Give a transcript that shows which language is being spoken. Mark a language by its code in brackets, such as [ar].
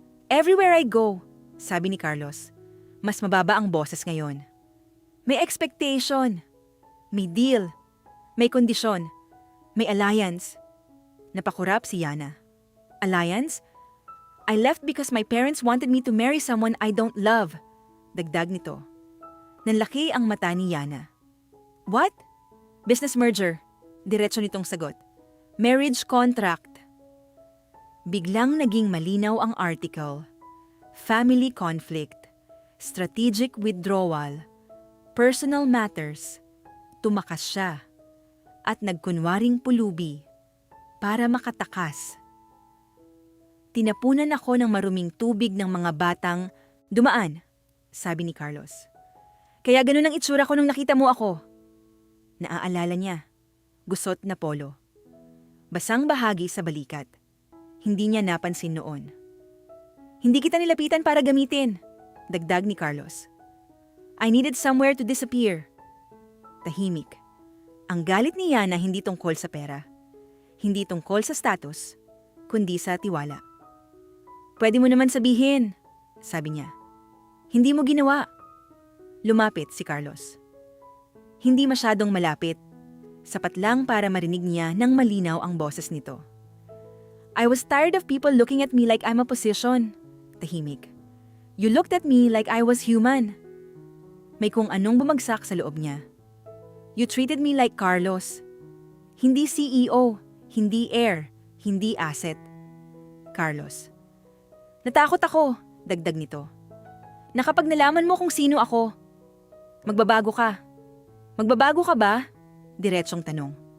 [en] Everywhere I go, [tl] sabi ni Carlos, mas mababa ang boses ngayon. May expectation. May deal. May kondisyon. May alliance. Napakurap si Yana. Alliance? [en] I left because my parents wanted me to marry someone I don't love. [tl] Dagdag nito. Nanlaki ang mata ni Yana. [en] What? Business merger. [tl] Diretso nitong sagot. [en] Marriage contract. [tl] Biglang naging malinaw ang article. [en] Family conflict. Strategic withdrawal. Personal matters. [tl] Tumakas siya. At nagkunwaring pulubi. Para makatakas. Tinapunan ako ng maruming tubig ng mga batang dumaan, sabi ni Carlos. Kaya ganun ang itsura ko nung nakita mo ako. Naaalala niya. Gusot na polo. Basang bahagi sa balikat. Hindi niya napansin noon. Hindi kita nilapitan para gamitin, dagdag ni Carlos. [en] I needed somewhere to disappear. [tl] Tahimik. Ang galit ni Yana hindi tungkol sa pera. Hindi tungkol sa status, kundi sa tiwala. Pwede mo naman sabihin, sabi niya. Hindi mo ginawa. Lumapit si Carlos. Hindi masyadong malapit. Sapat lang para marinig niya nang malinaw ang boses nito. [en] I was tired of people looking at me like I'm a position. [tl] Tahimik. [en] You looked at me like I was human. [tl] May kung anong bumagsak sa loob niya. [en] You treated me like Carlos. [tl] Hindi CEO, hindi heir, hindi asset. [en] Carlos. [tl] Natakot ako, dagdag nito. Na kapag nalaman mo kung sino ako, magbabago ka. Magbabago ka ba? Diretsong tanong.